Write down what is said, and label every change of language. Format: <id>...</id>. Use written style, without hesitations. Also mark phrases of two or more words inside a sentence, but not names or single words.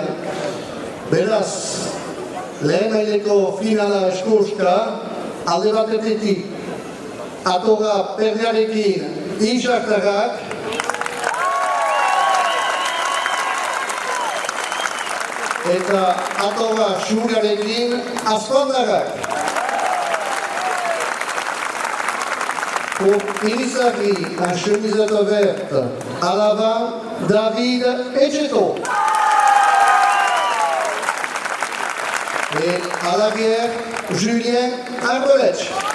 <eu>Beraz, lehen maileko finala eskurska, alde batetik, Atoga Perriarekin Inxartarrak, eta Atoga Xuriarekin Azkondarrak.</eu> <fr>Pour Irisari, un chemisette verte, à l'avant, David Echeto. Et à l'arrière, Julien Arbelech.</fr>